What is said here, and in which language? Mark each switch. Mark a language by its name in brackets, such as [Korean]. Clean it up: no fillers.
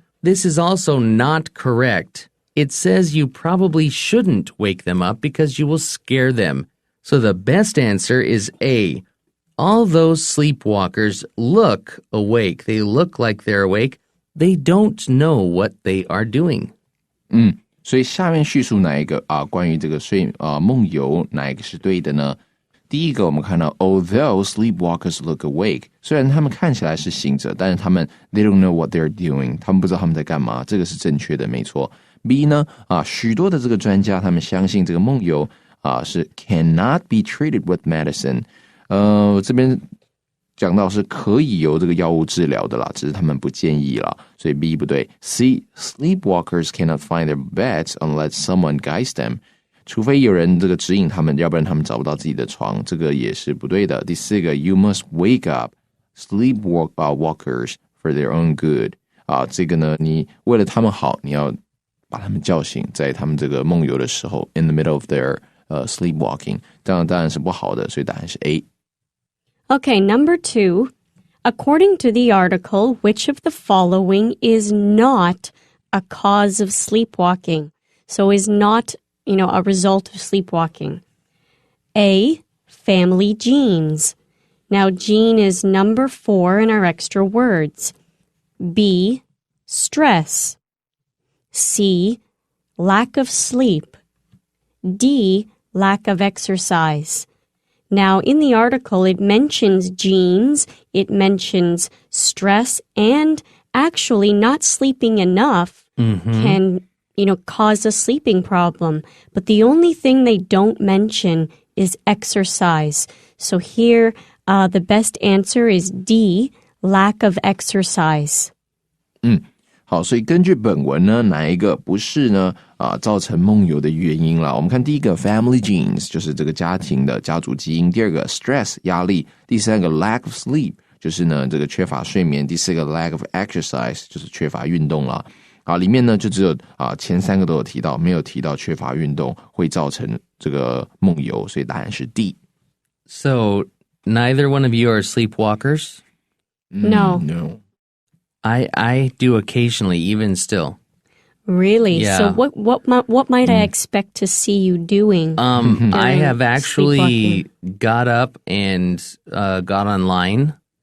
[English] This is also not correct. It says you probably shouldn't wake them up because you will scare them. So the best answer is A. All those sleepwalkers look awake. They look like they're awake. They don't know what they are doing. [Chinese] 所以下面叙述哪一个关于这个梦游哪一个是对的呢？第一个我们看到 [English] although sleepwalkers look awake， [Chinese] 虽然他们看起来是醒着，但是他们 [English] they don't know what they're doing， [Chinese] 他们不知道他们在干嘛，这个是正确的，没错。 B 呢许多的这个专家他们相信这个梦游是 [English] cannot be treated with medicine， [Chinese] 这边讲到是可以由这个药物治疗的啦，只是他们不建议啦，所以 B 不对。 [English] C, sleepwalkers cannot find their beds unless someone guides them， [Chinese] 除非有人这个指引他们，要不然他们找不到自己的床，这个也是不对的。第四个 [English] You must wake up sleepwalkers for their own good， [Chinese] 这个呢，你为了他们好，你要把他们叫醒，在他们这个梦游的时候 [English] in the middle of their sleepwalking， [Chinese] 这样当然是不好的，所以答案是 A。Okay, [English] number 2. According to the article, which of the following is not a cause of sleepwalking? So is not, a result of sleepwalking. A, family genes. Now, gene is number 4 in our extra words. B, stress. C, lack of sleep. D, lack of exercise. Now, in the article, it mentions genes, it mentions stress, and actually not sleeping enough can, cause a sleeping problem. But the only thing they don't mention is exercise. So here, the best answer is D, lack of exercise. [Chinese] 好，所以根据本文呢，哪一个不是呢？造成梦游的原因啦。我们看第一个 [English] family genes， [Chinese] 就是这个家庭的家族基因；第二个 stress 压力；第三个 [English] lack of sleep， [Chinese] 就是呢这个缺乏睡眠；第四个 [English] lack of exercise， [Chinese] 就是缺乏运动啦。里面呢就只有前三个都有提到，没有提到缺乏运动会造成这个梦游，所以答案是 D。 [English] So neither one of you are sleepwalkers? No. I do occasionally, even still. Really? Yeah. So what might I expect to see you doing? I have actually got up and got online.